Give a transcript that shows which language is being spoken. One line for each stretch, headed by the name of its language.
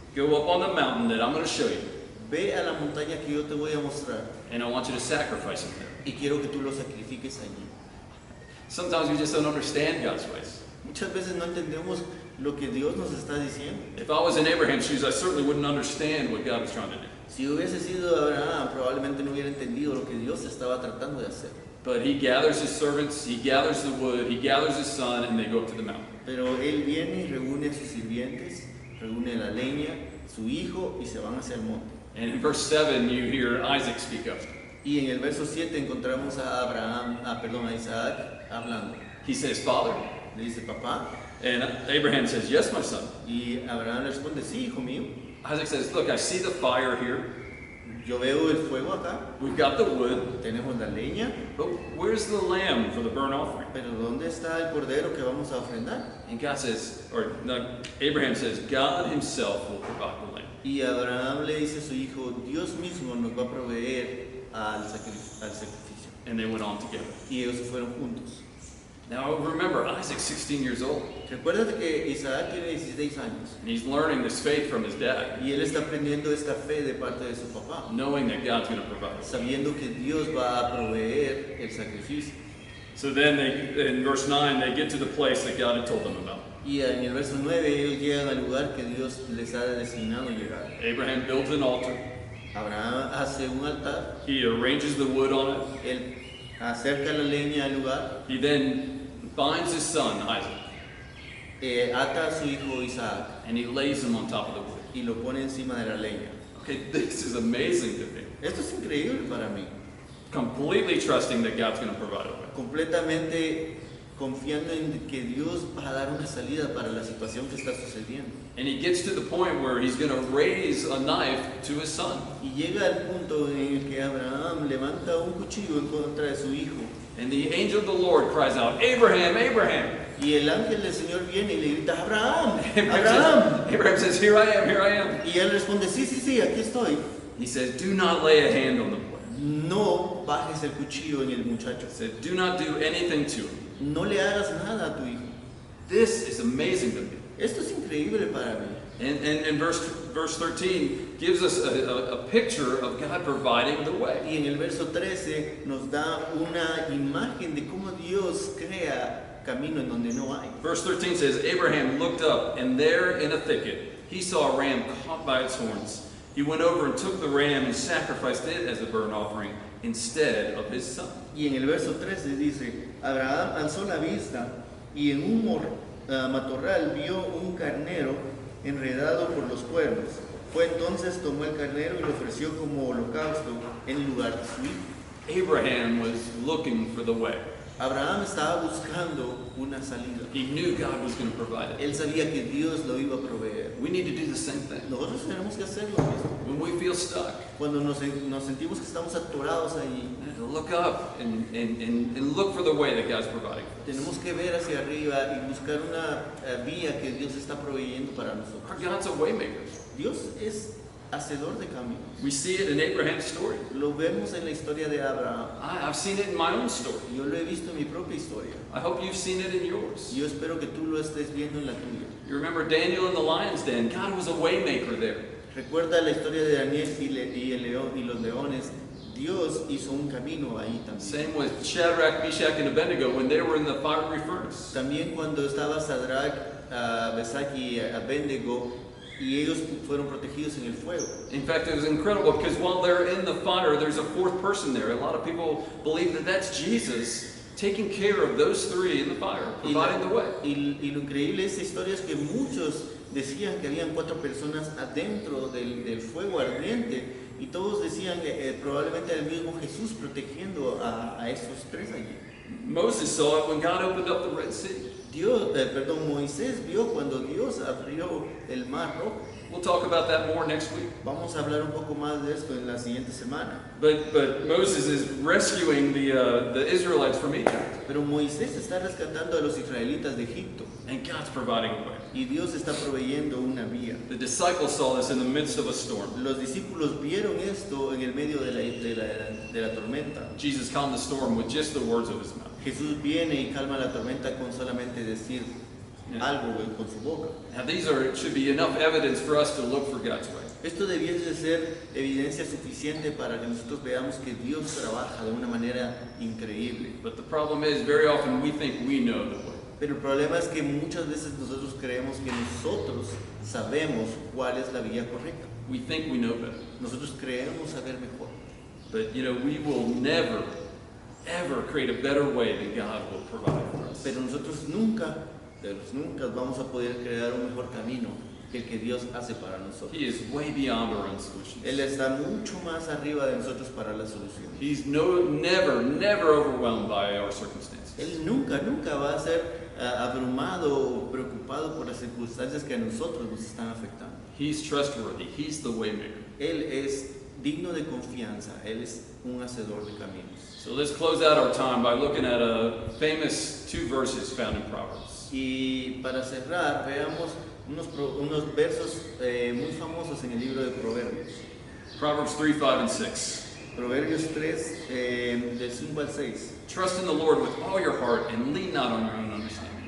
English: Go up on the mountain that I'm going to show you.
Spanish: ve a la montaña que yo te voy a mostrar,
English: And I want you to sacrifice him there.
Spanish: y quiero que tú lo sacrifiques allí.
English: Sometimes we just don't understand God's ways.
Spanish: Muchas veces no entendemos lo que Dios nos está diciendo.
English: If I was in Abraham's shoes, I certainly wouldn't understand what God was trying to do.
Spanish: Si hubiese sido Abraham, probablemente no hubiera entendido lo que Dios estaba tratando de hacer.
English: But he gathers his servants, he gathers the wood, he gathers his son, and they go up to the mountain.
Spanish: Pero él viene y reúne a sus sirvientes, reúne la leña, su hijo, y se van hacia el monte.
English: And in verse 7, you hear Isaac speak up.
Spanish: Y en el verso 7 encontramos a a Isaac hablando.
English: He says, Father.
Spanish: Le dice, papá.
English: And Abraham says, yes, my son.
Spanish: Y Abraham le responde, sí, hijo mío.
English: Isaac says, look, I see the fire here.
Spanish: Yo veo el fuego acá.
English: We've got the wood.
Spanish: Tenemos la leña.
English: But where's the lamb for the burnt offering?
Spanish: Pero ¿dónde está el cordero que vamos a ofrendar?
English: And God says, or no, Abraham says, God himself will provide the lamb.
Spanish: Y Abraham le dice a su hijo, Dios mismo nos va a proveer al sacrificio.
English: And they went on together.
Spanish: Y ellos se fueron juntos.
English: Now remember, Isaac's 16 years old.
Spanish: Recuérdate que Isaac tiene 16 años.
English: And he's learning this faith from his dad,
Spanish: Y él está aprendiendo esta fe de parte de su papá,
English: knowing that God's going to provide.
Spanish: sabiendo que Dios va a proveer el sacrificio.
English: So then in verse 9, they get to the place that God had told them about.
Spanish: Y en el verso 9 ellos llegan al lugar que Dios les ha designado llegar.
English: Abraham builds an altar.
Spanish: Abraham hace un altar,
English: He arranges the wood on it.
Spanish: él acerca la leña al lugar,
English: He then binds his son, Isaac,
Spanish: ata a su hijo Isaac
English: and he lays him on top of the wood.
Spanish: y lo pone encima de la leña.
English: Okay, this is amazing to me.
Spanish: Esto es increíble para mí.
English: Completely trusting that God's going to provide a way.
Spanish: Completamente confiando en que Dios va a dar una salida para la situación que está sucediendo.
English: And he gets to the point where he's going to raise a knife to his son.
Spanish: Y llega al punto en el que Abraham levanta un cuchillo en contra de su hijo.
English: And the angel of the Lord cries out, Abraham, Abraham.
Spanish: Y el ángel del Señor viene y le grita, Abraham, Abraham Abraham.
English: says, Abraham says, here I am, here I am.
Spanish: Y él responde, sí, sí, sí, aquí estoy.
English: He says, do not lay a hand on the boy.
Spanish: No bajes el cuchillo en el muchacho.
English: He said, do not do anything to him.
Spanish: No le hagas nada a tu hijo.
English: This is amazing to me.
Spanish: Esto es increíble para mí.
English: And verse 13 gives us a picture of God providing the way.
Spanish: Y en el verso 13 nos da una imagen de cómo Dios crea camino en donde no hay.
English: Verse 13 says, Abraham looked up, and there in a thicket he saw a ram caught by its horns. He went over and took the ram and sacrificed it as a burnt offering instead of his son.
Spanish: Y en el verso 13 dice, Abraham alzó la vista y en un matorral vio un carnero enredado por los cuernos. Fue entonces, tomó el carnero y lo ofreció como holocausto en lugar de su hijo.
English: Abraham was looking for the way.
Spanish: Abraham estaba buscando una salida.
English: He knew God was going to provide it.
Spanish: Él sabía que Dios lo iba a proveer.
English: We need to do the same thing.
Spanish: Nosotros tenemos que hacer lo mismo.
English: When we feel stuck,
Spanish: Cuando nos sentimos que estamos atorados allí,
English: look up and look for the way that God's providing.
Spanish: tenemos que ver hacia arriba y buscar una vía que Dios está proveyendo para
English: Our
Spanish: nosotros.
English: God's a waymaker.
Spanish: Dios es hacedor de caminos.
English: We see it in Abraham's story.
Spanish: Lo vemos en la historia de Abraham.
English: I've seen it in my own story.
Spanish: Yo lo he visto en mi propia historia.
English: I hope you've seen it in yours.
Spanish: Yo espero que tú lo estés viendo en la tuya.
English: You remember Daniel in the lion's den. God was a waymaker there.
Spanish: Recuerda la historia de Daniel y el león y los leones. Dios hizo un camino ahí también.
English: Same with Shadrach, Meshach, and Abednego when they were in the fiery furnace.
Spanish: También cuando estaba Sadrach, Mesach y Abednego y ellos fueron protegidos en el fuego.
English: In fact, it was incredible because while they're in the fire, there's a fourth person there. A lot of people believe that that's Jesus taking care of those three in the fire, providing the way.
Spanish: Y lo increíble de esta historia es que muchos decían que habían 4 personas adentro del fuego ardiente y todos decían que probablemente era el mismo Jesús protegiendo a esos 3 allí.
English: Moses saw it when God opened up the Red Sea.
Spanish: Moisés vio cuando Dios abrió el mar rojo.
English: We'll talk about that more next week.
Spanish: Vamos a hablar un poco más de esto en la siguiente semana.
English: But Moses is rescuing the Israelites from Egypt,
Spanish: Pero Moisés está rescatando a los israelitas de Egipto
English: and God's providing a way.
Spanish: y Dios está proveyendo una vía.
English: The disciples saw this in the midst of a storm.
Spanish: Los discípulos vieron esto en el medio de la tormenta.
English: Jesus calmed the storm with just the words of his mouth.
Spanish: Jesús viene y calma la tormenta con solamente decir algo con su boca.
English: Now these should be enough evidence for us to look for God's way.
Spanish: Esto debiese ser evidencia suficiente para que nosotros veamos que Dios trabaja de una manera increíble.
English: But the problem is, very often we think we know the way.
Spanish: Pero el problema es que muchas veces nosotros creemos que nosotros sabemos cuál es la vía correcta.
English: We think we know better.
Spanish: Nosotros creemos saber mejor.
English: But we will never, ever create a better way than God will provide for us.
Spanish: Pero nosotros nunca, de los nunca, vamos a poder crear un mejor camino que el que Dios hace para nosotros.
English: He is way beyond our own solutions.
Spanish: Él está mucho más arriba de nosotros para la solución.
English: He's never overwhelmed by our circumstances.
Spanish: Él nunca va a ser abrumado o preocupado por las circunstancias que a nosotros nos están afectando.
English: He's trustworthy. He's the Waymaker.
Spanish: Él es digno de confianza. Él es un hacedor de caminos.
English: So let's close out our time by looking at a famous 2 verses found in Proverbs.
Spanish: Y para cerrar, veamos unos versos muy famosos en el libro de Proverbios.
English: Proverbs 3, 5, and 6.
Spanish: Proverbios 3, del 5 al 6.
English: Trust in the Lord with all your heart and lean not on your own understanding.